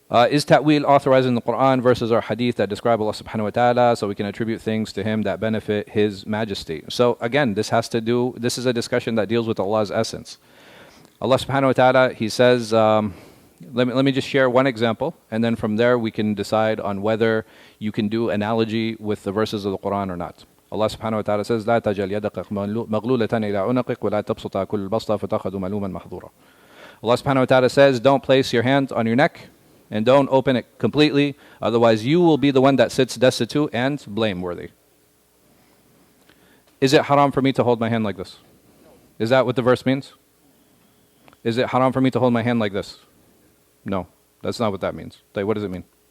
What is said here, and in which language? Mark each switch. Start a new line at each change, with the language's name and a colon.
English: Is ta'wil authorized in the Quran versus our hadith that describe Allah subhanahu wa ta'ala so we can attribute things to Him that benefit His majesty? So again, this is a discussion that deals with Allah's essence. Allah subhanahu wa ta'ala, He says, let me just share one example, and then from there we can decide on whether you can do analogy with the verses of the Quran or not. Allah subhanahu wa ta'ala says,
Arabic: لا تجعل يدك مغلولة إلى عنقك ولا تبسطها كل البسط فتأخذ ملوما محظورا.
English: Allah subhanahu wa ta'ala says, don't place your hand on your neck and don't open it completely, otherwise you will be the one that sits destitute and blameworthy. Is it haram for me to hold my hand like this? Is that what the verse means? Is it haram for me to hold my hand like this? No, that's not what that means. What does it mean?